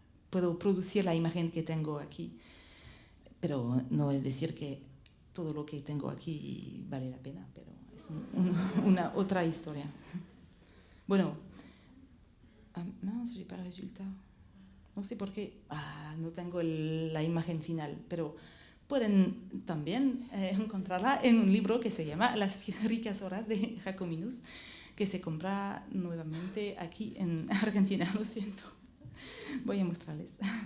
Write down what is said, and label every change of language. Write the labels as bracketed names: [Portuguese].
[Spanish] Puedo producir la imagen que tengo aquí, pero no es decir que todo lo que tengo aquí vale la pena, pero es una otra historia. [French] Bueno, mince, j'ai pas le résultat. [Spanish] No sé por qué, no tengo la imagen final, pero pueden también encontrarla en un libro que se llama Las ricas horas de Jacobinus, que se compra nuevamente aquí en Argentina, lo siento. Voy a mostrarles.